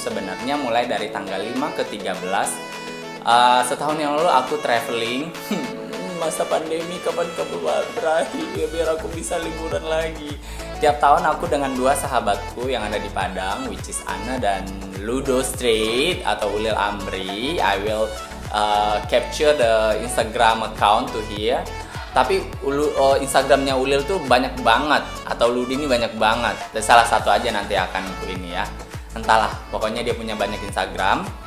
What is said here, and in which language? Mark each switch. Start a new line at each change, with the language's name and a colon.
Indonesian: Sebenarnya mulai dari tanggal 5 ke 13. Setahun yang lalu aku traveling. Masa pandemi kapan berakhir ya, biar aku bisa liburan lagi. Tiap tahun aku dengan dua sahabatku yang ada di Padang,
English: which is
Indonesian: Anna dan Ludo Street atau Ulil Amri.
English: I will capture the Instagram account to here.
Indonesian: Tapi Instagramnya Ulil tuh banyak banget, atau Ludi ini banyak banget. Dan salah satu aja nanti akan aku ini ya. Entahlah, pokoknya dia punya banyak Instagram.